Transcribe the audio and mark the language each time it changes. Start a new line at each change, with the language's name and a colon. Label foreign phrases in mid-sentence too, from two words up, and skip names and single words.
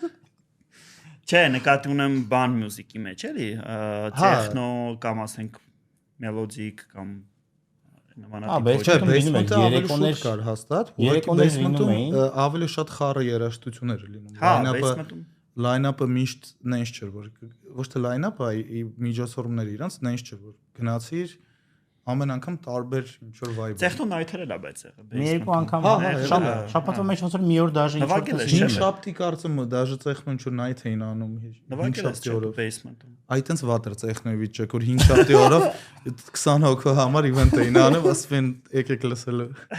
Armenian: Չէ, նկատի ունեմ բան մյուզիկի մեջ, էլի, տեխնո կամ ասենք մելոդիկ կամ նմանատիպ։ Չէ, basement-ը ավելի շուտ կար հաստատ, ուղղակի basement-ում ավելի շատ խառը երաժշտություն էր լինում։ Հա, basement-ում Line-up-ը միշտ նենց չէր, որ ոչ թե line-up-ը, այլ միջոցառումները իրանց նենց չէր, որ գնացիր ամեն անգամ տարբեր ինչ որ vibe։ Տեխնո նայթեր էլ է բայց եղել։ Մի երկու անգամ շաբաթվա մեջ ոնց որ մի օր դաժե ինչ որ Հին շաբթի կարծում եմ դաժե տեխնո ինչ որ night էին անում հին շաբթի օրով basement-ում։ Այ տենց վատ էր տեխնոյի վիճակ, որ հին շաբթի օրով 20 հոգու համար event էին անում, ասում են եկեք լսելու։